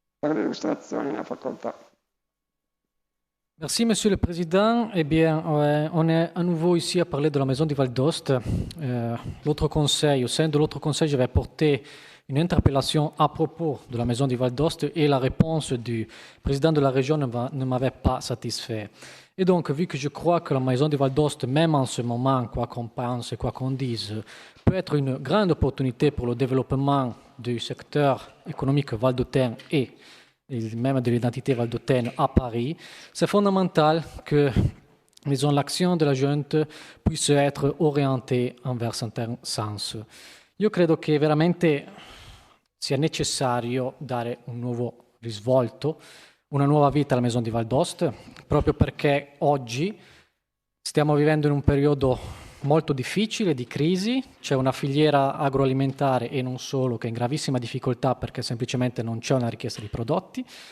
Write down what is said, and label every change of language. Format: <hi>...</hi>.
<it>Per l'illustrazione, la facoltà.</it> <fr>Merci, Monsieur le Président. Eh bien, on est à nouveau ici à parler de la maison du Val d'Ost. L'autre conseil, au sein de l'autre conseil, j'avais porté une interpellation à propos de la maison du Val d'Ost et la réponse du président de la région ne m'avait pas satisfait. Et donc, vu que je crois que la maison du Val d'Ost, même en ce moment, quoi qu'on pense et quoi qu'on dise, peut être une grande opportunité pour le développement du secteur économique valdôtain et même de l'identité valdôtaine à Paris, c'est fondamental que</fr> <it>l'azione della gente</it> <fr>puisse être orientée</fr> <it>in un</it> <fr>certain</fr> <it>senso. Io credo che veramente sia necessario dare un nuovo risvolto, una nuova vita alla Maison di Val d'Ost, proprio perché oggi stiamo vivendo in un periodo molto difficile di crisi, c'è una filiera agroalimentare e non solo che è in gravissima difficoltà perché semplicemente non c'è una richiesta di prodotti,</it>